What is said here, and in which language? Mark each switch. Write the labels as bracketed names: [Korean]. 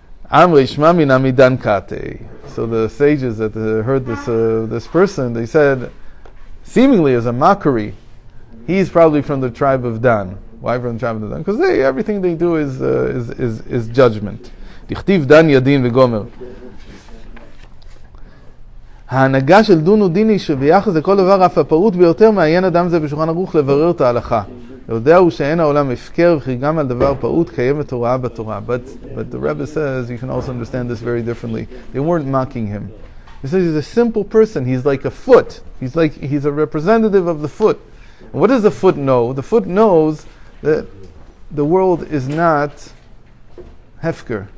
[Aramaic] Amrei Shma min amidan kate. [English] So the sages that heard this person, they said, seemingly as a mockery, he's probably from the tribe of Dan. Why from the tribe of Dan? Because everything they do is judgment. [Aramaic] Dichtiv Dan yadin v'gomer. [Hebrew] ההנהגה של דון ודיני שביחס לכל דבר אף הפרוט ביותר מעיין אדם זה בשולחן ערוך לברר את ההלכה. יודע הוא שאין העולם הפקר וכי גם על דבר פעוט קיימת הוראה בתורה. [English] But the Rebbe says, you can also understand this very differently. They weren't mocking him. He says he's a simple person. He's like a foot. He's a representative of the foot. And what does the foot know? The foot knows that the world is not hefker.